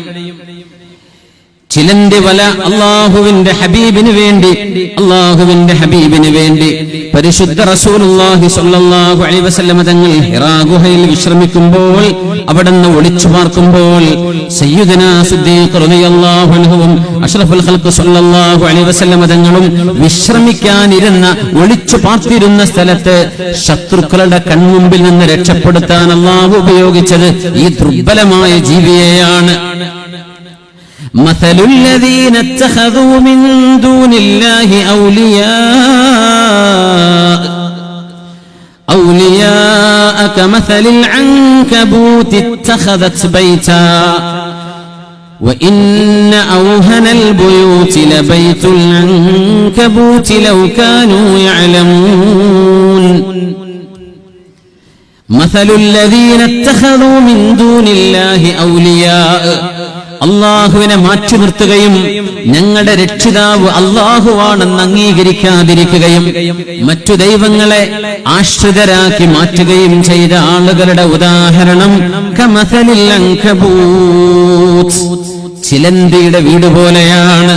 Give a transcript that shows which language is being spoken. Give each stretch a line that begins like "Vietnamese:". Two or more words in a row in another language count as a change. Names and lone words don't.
Malayalam: ചിലന്തി വല അല്ലാഹുവിന്റെ ഹബീബിന് വേണ്ടി പരിശുദ്ധ റസൂലുള്ളാഹി
Arabic: صلى الله عليه وسلم
Malayalam: തങ്ങൾ ഹിറാ ഗുഹയിൽ വിശ്രമിക്കുമ്പോൾ, അവിടുന്ന് ഒളിച്ചു പാർക്കുമ്പോൾ സയ്യിദുനാ സിദ്ദീഖ്
Arabic: رضي الله عنه أشرف الخلق صلى الله عليه وسلم
Malayalam: തങ്ങളും വിശ്രമിക്കാനിരുന്ന ഒളിച്ചു പാർത്തിരുന്ന സ്ഥലത്ത് ശത്രുക്കളുടെ കൺമുമ്പിൽ നിന്ന് രക്ഷപ്പെടുത്താൻ അല്ലാഹു ഉപയോഗിച്ചത് ഈ ദുർബലമായ ജീവിയെയാണ്.
Arabic: مثل الذين اتخذوا من دون الله أولياء كمثل العنكبوت اتخذت بيتا وإن أوهن البيوت لبيت العنكبوت لو كانوا يعلمون مثل الذين اتخذوا من دون الله أولياء.
Malayalam: അള്ളാഹുവിനെ മാറ്റി നിർത്തുകയും ഞങ്ങളുടെ രക്ഷിതാവ് അള്ളാഹുവാണെന്ന് അംഗീകരിക്കാതിരിക്കുകയും മറ്റു ദൈവങ്ങളെ ആശ്രിതരാക്കി മാറ്റുകയും ചെയ്ത ആളുകളുടെ ഉദാഹരണം
Arabic: كمثل العنكبوت,
Malayalam: ചിലന്തിയുടെ വീട് പോലെയാണ്.